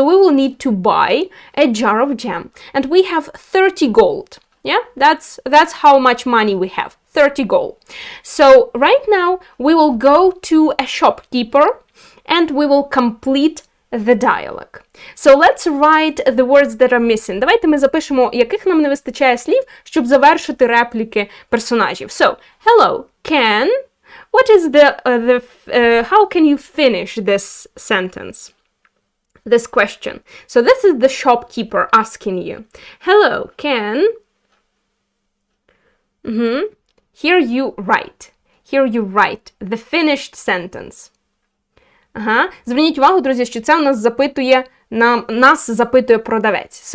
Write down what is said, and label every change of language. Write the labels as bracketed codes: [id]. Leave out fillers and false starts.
[en] So we will need to buy a jar of jam. And we have 30 gold. Yeah, that's how much money we have. 30 gold. So right now we will go to a shopkeeper and we will complete the dialogue. So let's write the words that are missing. [uk] Давайте ми запишемо, яких нам не вистачає слів, щоб завершити репліки персонажів. [en] So, hello, Ken. What is how can you finish this sentence? This question. So this is the shopkeeper asking you. Hello, Ken. Here you write. Here you write the finished sentence. [uk] Зверніть увагу, друзі, що це у нас нас запитує продавець.